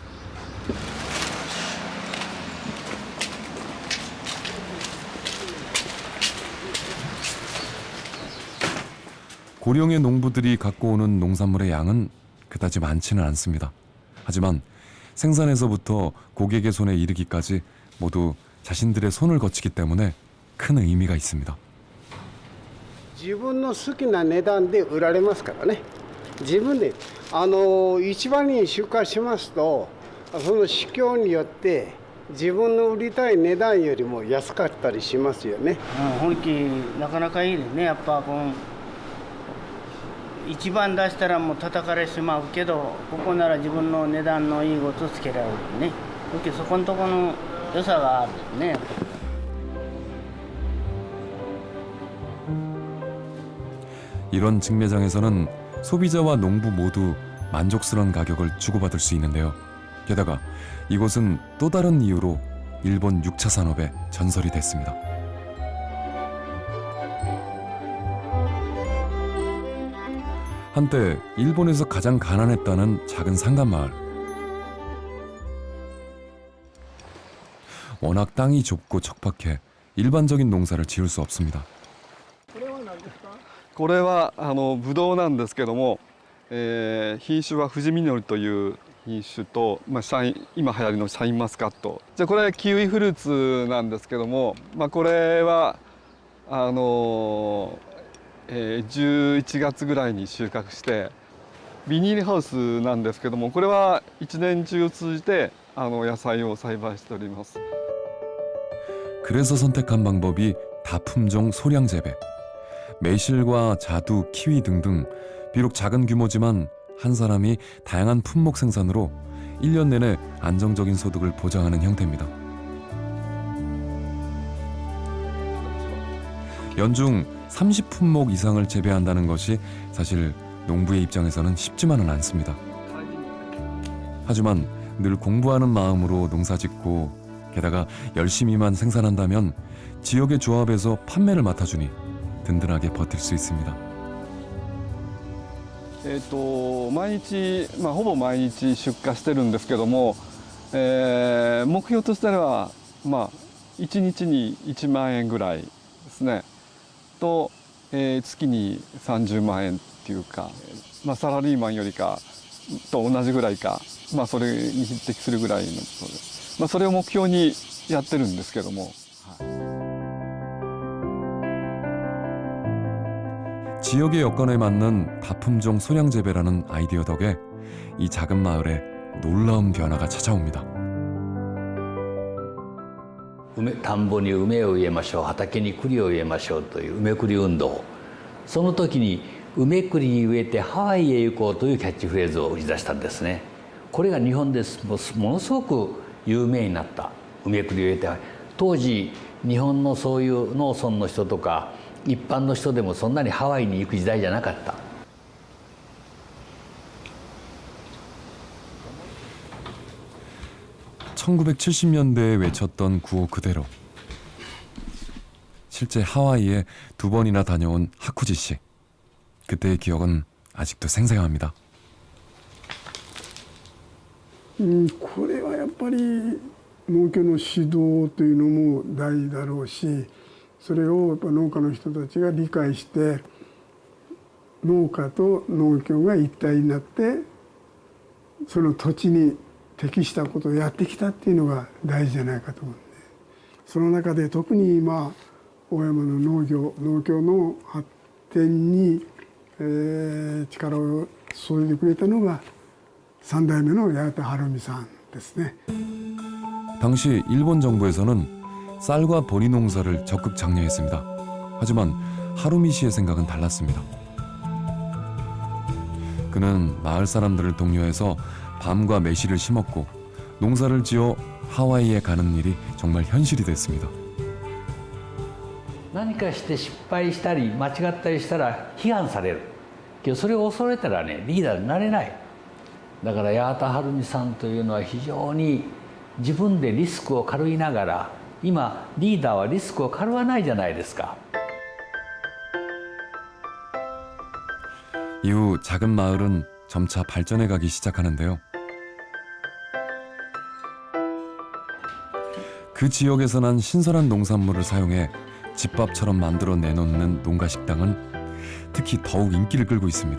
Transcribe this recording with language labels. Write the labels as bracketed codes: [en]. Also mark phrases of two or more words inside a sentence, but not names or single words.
[ko] 고령의 농부들이 갖고 오는 농산물의 양은 그다지 많지는 않습니다. 하지만 생산에서부터 고객의 손에 이르기까지 모두 자신들의 손을 거치기 때문에 큰 의미가 있습니다. [ja] 自分の好きな値段で売られますからね。自分で市場に出荷しますとその市況によって自分の売りたい値段よりも安かったりしますよね。本気なかなかいいですね。やっぱこの一番出したらもう叩かれてしまうけど、ここなら自分の値段のいいことつけられるね。そこのところの良さがあるね。 [ko] 이런 직매장에서는 소비자와 농부 모두 만족스러운 가격을 주고받을 수 있는데요. 게다가 이곳은 또 다른 이유로 일본 6차 산업의 전설이 됐습니다. 한때 일본에서 가장 가난했다는 작은 상간마을. 워낙 땅이 좁고 척박해 일반적인 농사를 지을 수 없습니다. [ja] これはブドウなんですけども、品種は富士実りという品種と、今流行りのシャインマスカット。じゃあこれはキウイフルーツなんですけども、これは11月ぐらいに収穫してビニールハウスなんですけども、これは一年中通じて野菜を栽培しております。 [ko] 그래서 선택한 방법이 다품종 소량 재배. 매실과 자두, 키위 등등 비록 작은 규모지만 한 사람이 다양한 품목 생산으로 1년 내내 안정적인 소득을 보장하는 형태입니다. 연중 30품목 이상을 재배한다는 것이 사실 농부의 입장에서는 쉽지만은 않습니다. 하지만 늘 공부하는 마음으로 농사짓고 게다가 열심히만 생산한다면 지역의 조합에서 판매를 맡아주니 든든하게 버틸 수 있습니다. [ja] 毎日、ほぼ毎日出荷してるんですけども、目標としては、1日に1万円ぐらいですね。と、月に30万円っていうか、サラリーマンよりかと同じぐらいか、それに匹敵するぐらいのことです。それを目標にやってるんですけども。 [ko] 지역의 여건에 맞는 다품종 소량 재배라는 아이디어 덕에 이 작은 마을에 놀라운 변화가 찾아옵니다. [ja] 田んぼに梅を植えましょう、畑に栗を植えましょうという梅栗運動。その時に梅栗植えてハワイへ行こうというキャッチフレーズを売り出したんですね。これが日本でものすごく有名になった。梅栗を植えて当時日本のそういう農村の人とか 一般の人でもそんなにハワイに行く時代じゃなかった。 [ko] 1970년대에 외쳤던 구호 그대로 실제 하와이에 2번이나 다녀온 하쿠지 씨. 그때의 기억은 아직도 생생합니다. [ja] これはやっぱり農協の指導というのも大事だろうし、 それをやっぱ農家の人たちが理解して農家と農協が一体になってその土地に適したことをやってきたっていうのが大事じゃないかと思うんで、その中で特に今大山の農協の発展に、力を注いでくれたのが3代目の八幡晴美さんですね。 [ko] 당시 일본 정부에서는 쌀과 보리 농사를 적극 장려했습니다. 하지만 하루미 씨의 생각은 달랐습니다. 그는 마을 사람들을 독려해서 밤과 매실을 심었고 농사를 지어 하와이에 가는 일이 정말 현실이 됐습니다. [ja] 何かして失敗したり間違ったりしたら批判されるけどそれを恐れたらねリーダーになれない。だから八幡晴美さんというのは非常に自分でリスクを軽いながら今リーダーはリスクを軽わないじゃないですか。 [ko] 이후 작은 마을은 점차 발전해가기 시작하는데요. 그 지역에서 난 신선한 농산물을 사용해 집밥처럼 만들어 내놓는 농가 식당은 특히 더욱 인기를 끌고 있습니다.